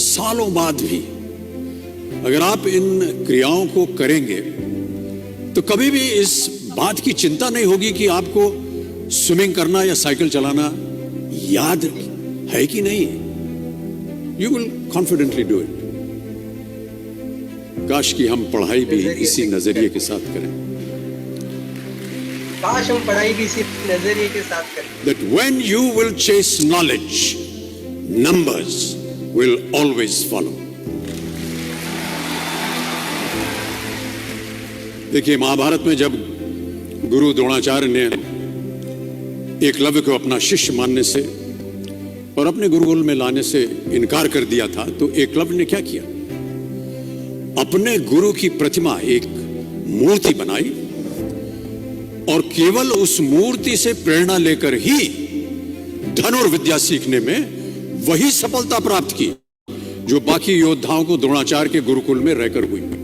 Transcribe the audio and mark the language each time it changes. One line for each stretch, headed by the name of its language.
Hindi: सालों बाद भी अगर आप इन क्रियाओं को करेंगे तो कभी भी इस बात की चिंता नहीं होगी कि आपको स्विमिंग करना या साइकिल चलाना याद है कि नहीं।
English: You will confidently do it.
Hindi: काश कि हम पढ़ाई भी इसी नजरिए के साथ करें। काश हम पढ़ाई भी इसी नजरिए के साथ करें।
English: That when you will chase knowledge, numbers will always follow.
Hindi: देखिए, महाभारत में जब गुरु द्रोणाचार्य ने एकलव्य को अपना शिष्य मानने से और अपने गुरुकुल में लाने से इनकार कर दिया था, तो एकलव्य ने क्या किया? अपने गुरु की प्रतिमा, एक मूर्ति बनाई और केवल उस मूर्ति से प्रेरणा लेकर ही धनुर्विद्या सीखने में वही सफलता प्राप्त की जो बाकी योद्धाओं को द्रोणाचार्य के गुरुकुल में रहकर हुई।